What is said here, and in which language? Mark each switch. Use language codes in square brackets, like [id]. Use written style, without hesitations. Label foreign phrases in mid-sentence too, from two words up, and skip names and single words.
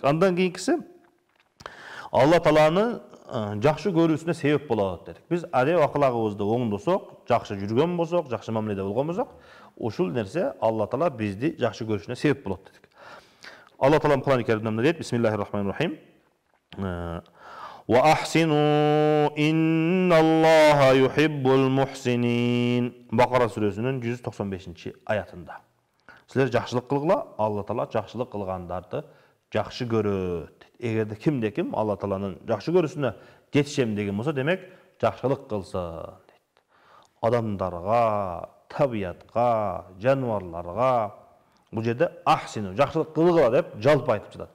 [ky] Андан кийинкиси Алла Тааланы жакшы көрүүсүнө себеп болот дедик. Биз адеп аклагыбызды оңдосок, жакшы жүргөн болсок, жакшы мамиледе болгон болсок, ушул нерсе Алла Таала бизди жакшы көрүшүнө себеп болот дедик. Алла Таала Кур'ан-ы Каримде дейт: [ar] "بسم الله الرحمن الرحيم. وأحسنوا إن الله يحب المحسنين." [ky] Бакара сүрөсүнүн 195 аятында. Силер жакшылык кылгыла, Алла Таала жакшылык кылгандарды жакшы көрөт. Эгерде кимде ким Алла Тааланын жакшы көрүүсүнө жетишем деген болсо, демек жакшылык кылсын дейт. Адамдарга, табиятка, жаныбарларга бул жерде ахсину, жакшылык кылгыла деп жалпы айтып жатат.